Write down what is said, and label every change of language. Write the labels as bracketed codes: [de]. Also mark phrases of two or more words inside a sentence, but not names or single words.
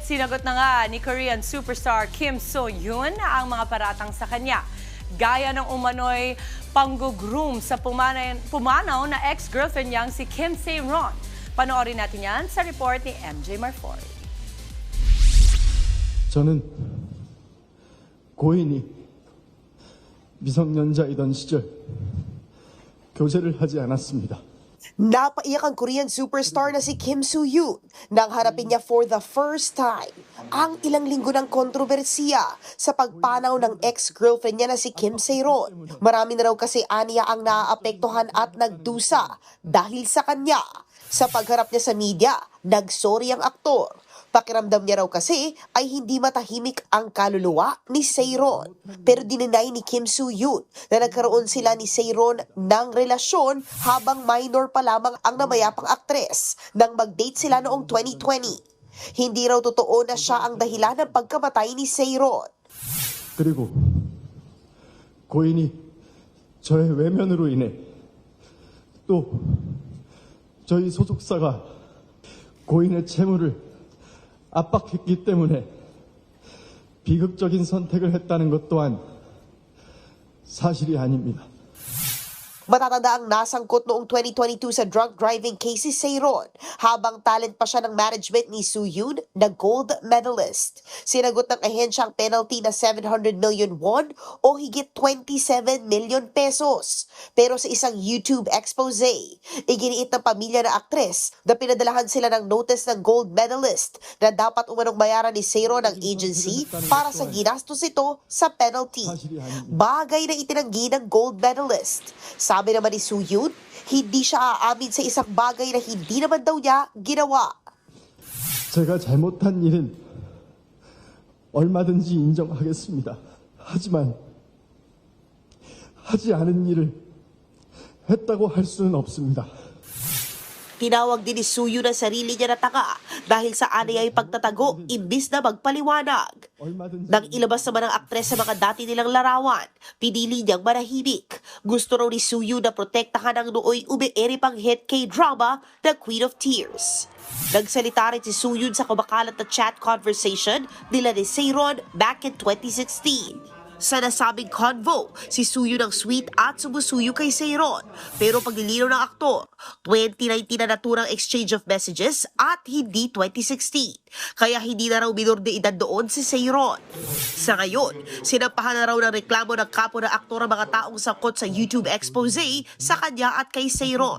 [tl] Sinagot na nga ni Korean superstar Kim So-hyun ang mga paratang sa kanya. Gaya ng umano'y panggo-groom sa pumanaw na ex-girlfriend niyang si Kim Se-ron. Panoorin natin yan sa report ni MJ Marfoy. [ko] 저는 고인이 미성년자이던 시절 교제를 하지 않았습니다. [tl] Napaiyak ang Korean superstar na si Kim Soo-hyun nang harapin niya [en] for the first time [tl] ang ilang linggo ng kontrobersiya sa pagpanaw ng ex-girlfriend niya na si Kim Se-ron. Marami na raw kasi aniya ang naaapektuhan at nagdusa dahil sa kanya. Sa pagharap niya sa media, nagsorry ang aktor. Pakiramdam niya raw kasi ay hindi matahimik ang kaluluwa ni Se-ron. Pero dininay ni Kim Soo-hyun na nagkaroon sila ni Se-ron ng relasyon habang minor pa lamang ang namayapang aktres nang mag-date sila noong 2020. Hindi raw totoo na siya ang dahilan ng pagkamatay ni Se-ron. [ko] 그리고 고인이 저의 외면으로 인해 또 저희 소속사가 고인의 채무를 압박했기 때문에 비극적인 선택을 했다는 것 또한 사실이 아닙니다. [tl] Matatanda ang nasangkot noong 2022 sa [en] drunk driving case [tl] si Se-ron habang talent pa siya ng management ni Soo-hyun na gold medalist. Sinagot ng ahensya ang penalty na 700 million won o higit 27 million pesos. Pero sa isang YouTube expose, iginiit ng pamilya na aktres na pinadalahan sila ng notice ng gold medalist na dapat umanong bayaran ni Se-ron ng agency para sa ginastos ito sa penalty. Bagay na itinanggi ng gold medalist. Sabi naman ni Soo-hyun, hindi siya aamin sa isang bagay na hindi naman daw niya ginawa. [ko] 제가 잘못한 일은 얼마든지 인정하겠습니다. 하지만 하지 않은 일을 했다고 할 수는 없습니다. [tl] Tinawag din ni Soo-hyun ang sarili niya na tanga dahil sa aniyay pagtatago imbis na magpaliwanag. Nang ilabas naman ang aktres sa mga dati nilang larawan, pinili niyang manahimik. Gusto raw ni Soo-hyun na protektahan ang nooy umiere pang [en] hit K-drama [tl] na Queen of Tears. Nagsalita rin si Soo-hyun sa kumakalat na [en] chat conversation [tl] nila ni Se-ron [en] back in [tl] 2016. Sa nasabing convo, si Soo-hyun ang sweet at sumusuyo kay Se-ron. Pero paglilinaw ng aktor, 2019 na naturang [en] exchange of messages [tl] at hindi 2016. Kaya hindi na raw minor de edad doon si Se-ron. Sa ngayon, sinampahan na raw ng reklamo ng kapo ng aktor ang mga taong sangkot sa YouTube expose sa kanya at kay Se-ron.